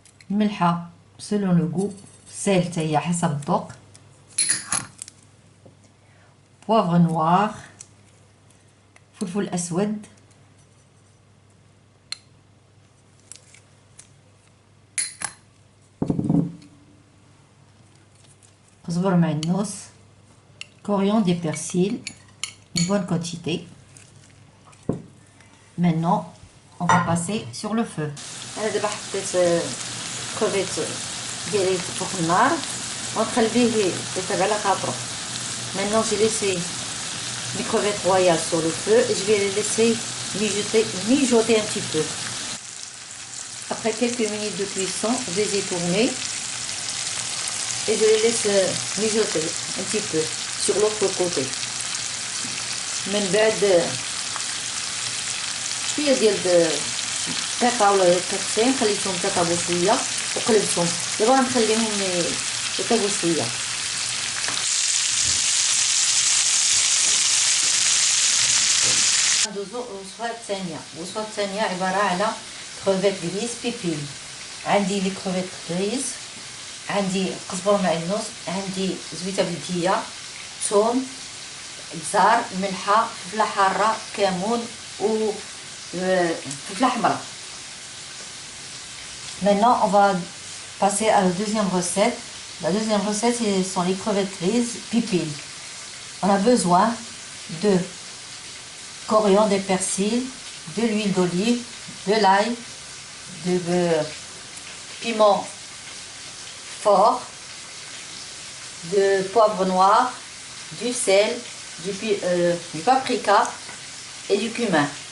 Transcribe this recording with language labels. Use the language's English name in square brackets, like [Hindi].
[Arabic] الملحة [French] selon le goût، sel [Arabic] حتى هي حسب الذوق، [French] poivre noir، [Arabic] فلفل أسود، قزبر معدنوس، [French] coriandre et persil, une bonne quantité. Maintenant, on va passer sur le feu. [Arabic] أنا دابا حطيت كوفيت ديالي فوق النار ونخليه يطيب على خاطرو. [French] Maintenant, j'ai laissé les crevettes royales sur le feu et je vais les laisser mijoter un petit peu. Après quelques minutes de cuisson, je les ai tournés et je les laisse mijoter un petit peu sur l'autre côté. [Arabic] من بعد شويه ديال دقيقه ولا دقيقتين خليتهم يطيبوا شويه وقلبتهم. دابا غنخليهم يطيبوا شويه. ندوزو الوصفه الثانيه عباره على كروفيت غريز بيبيل. عندي لي كروفيت غريز، عندي قزبر معدنوس، عندي زويته بلديه، ثوم، بزار، ملحه، فلفله حاره، كمون و فلفله حمراء. [French] Maintenant on va passer à la deuxième recette. La deuxième recette, ce sont les crevettes grises pipil. On a besoin de coriandre et persil, de l'huile d'olive, de l'ail, de piment fort, de poivre noir, du sel, du paprika et du cumin.